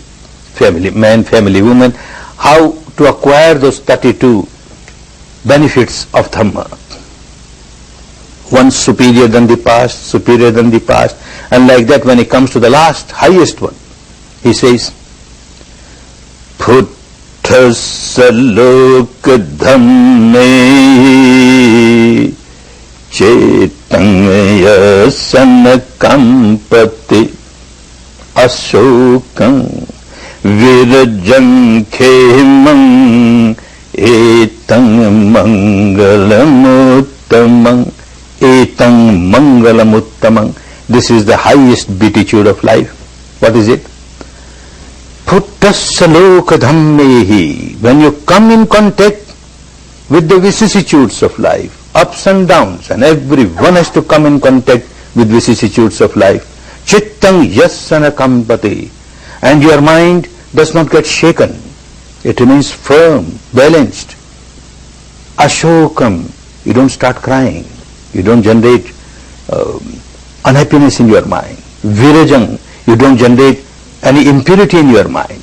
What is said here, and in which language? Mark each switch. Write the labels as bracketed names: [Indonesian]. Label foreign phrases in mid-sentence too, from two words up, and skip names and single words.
[English] Family man, family woman. How to acquire those 32 benefits of Dhamma. One superior than the past, and like that when it comes to the last, highest one, he says, [Pali] Puttasa loka dhamme chetangaya sanakampati asokam virajam khemam etang mangalamuttamam. Etang mangalamuttamang. [English] This is the highest beatitude of life. What is it? [Pali] Puttasa dhammehi. [English] When you come in contact with the vicissitudes of life, ups and downs, and everyone has to come in contact with vicissitudes of life. [Pali] Chittang yassana kampati. [English] And your mind does not get shaken. It remains firm, balanced. Ashokam. You don't start crying. You don't generate unhappiness in your mind. Virajang, you don't generate any impurity in your mind.